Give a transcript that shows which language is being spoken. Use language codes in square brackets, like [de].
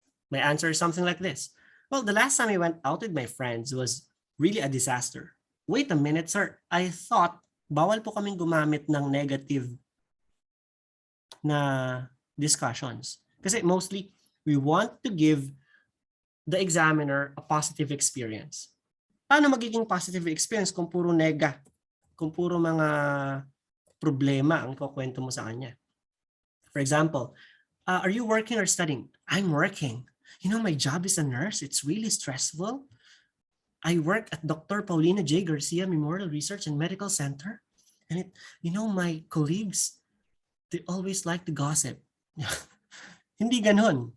[en] My answer is something like this. Well, the last time I went out with my friends was really a disaster. Wait a minute, sir. I thought [tl] bawal po kaming gumamit ng negative na discussions. [en] Kasi mostly, we want to give the examiner a positive experience. [tl] Paano magiging positive experience kung puro nega? Kung puro mga problema ang kukwento mo sa kanya? [en] For example, are you working or studying? I'm working. You know, my job is a nurse. It's really stressful. I work at Dr. Paulina J. Garcia Memorial Research and Medical Center. And my colleagues, they always like to gossip. [tl] Hindi ganun.